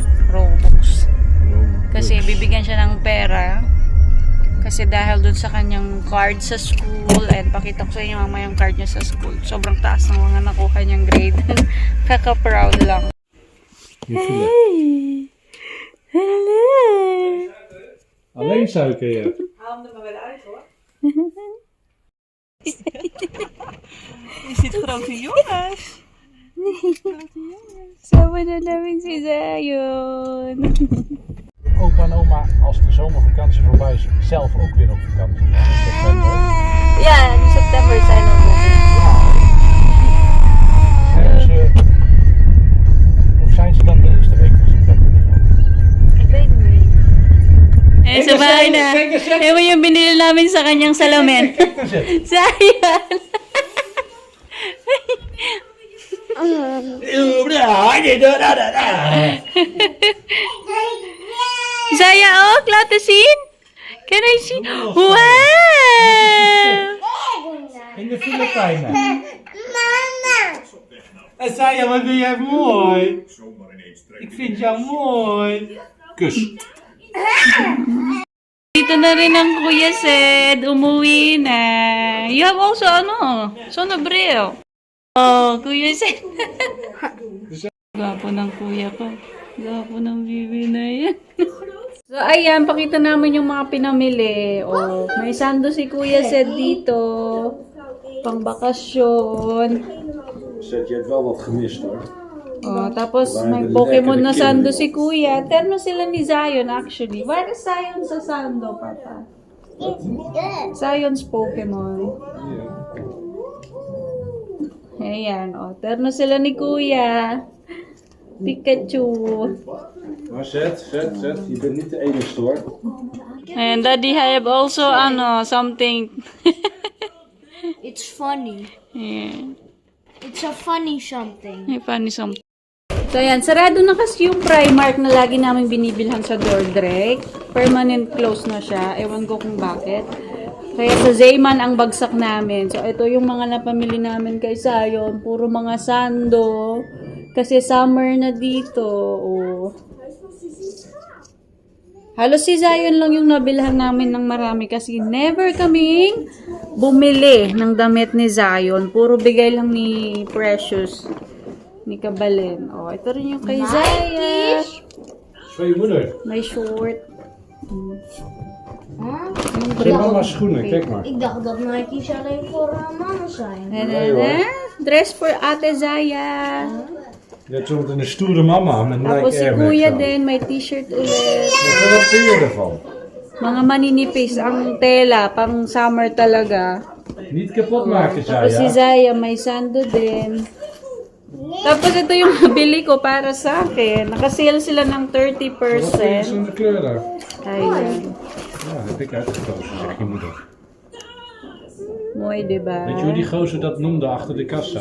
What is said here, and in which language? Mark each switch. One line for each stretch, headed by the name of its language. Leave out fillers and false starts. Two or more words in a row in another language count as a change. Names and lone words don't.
Filipino: Kasi bibigyan siya ng pera. Kasi dahil dun sa kanyang card sa school, and pakita ko sa inyo mamaya yung card niya sa school. Sobrang taas ng mga nakuha niyang grade. Kaka-proud lang. Hey!
English: Hello!
Dutch: Alleen suiker, ja. Haal hem er maar weer uit hoor. Je ziet grote jongens.
Filipino: Sama na namin si Zion.
Dutch: Opa en oma, als de zomervakantie voorbij is, zelf ook weer op vakantie. In september. Ja, in september zijn we nog. Of zijn ze dan de eerste week van september? Ik weet het niet.
Filipino: Eh, sa bahay na. Ewan yung binili namin sa kanyang salamin. Zion! Zaya,
Dutch: oh, laat eens zien.
English: Can I see? Wow!
Dutch: In de Filipijnen. En Saya, wat vind jij mooi? Ik vind jou mooi. Kus.
Filipino: Dito na rin ang Kuya Sed. Umuwi na.
English: You have also, sonobreo.
Filipino: Oh, Kuya Sed. Gwapo ng kuya ko. Gwapo ng bibi na yan. So, ayan, pakita namin yung mga pinamili. Oh, may sando si Kuya Sed dito. Pang bakasyon.
Dutch: Zet, je hebt wel wat gemist hoor.
Filipino: Oh, tapos may Pokemon na sando si Kuya. Terno sila ni Zion actually.
English: Where is
Filipino: Zion sa sando, Papa? Zion's Pokemon. Ayan, oh. Terno sila ni Kuya. Pikachu.
Dutch: Maar zet. Je bent niet de enige hoor.
English: And Daddy have also, something. It's funny. Yeah. It's a funny something.
Filipino: May
English: funny something.
Filipino: So, ayan. Sarado na kasi yung Primark na lagi namin binibilhan sa Dordrecht.
English: Permanent close
Filipino: na siya. Ewan ko kung bakit. Kaya sa Zayman ang bagsak namin. So, ito yung mga napamili namin kay Zion. Puro mga sando. Kasi summer na dito. Oh. Halos si Zion lang yung nabilhan namin ng marami kasi never kaming bumili ng damit ni Zion. Puro bigay lang ni Precious, ni Kabalen. Oh, ito rin yung kay Zion.
Dutch: Van je moeder.
Filipino: May short. Huh? Yung
Dutch: Zijn mama's schoenen, kijk maar. Ik dacht dat Nike's alleen voor mama zijn.
English: Dress for Ate Zaya.
Dutch: Je hebt zometeen een stoere mama met
Filipino: Tapos Nike si Air Max Kuya
Dutch: aan.
Filipino: din, may t-shirt ulit.
Dutch: Wat vind je ervan?
Filipino: Mga maninipis ang tela, pang summer talaga.
Dutch: Niet kapot maken,
Filipino: Tapos si Zaya. Zaya, may sando din. Tapos ito yung nabili ko para sa akin. Nakasale sila ng
Dutch: Wat vind je
Filipino: 30%.
Dutch: van de kleur daar?
Filipino: Ayun.
Dutch: Ja, dat heb ik uitgekozen, zegt je moeder.
Filipino: Mooi, diba?
Dutch: Weet je hoe die gozer dat noemde achter de kassa?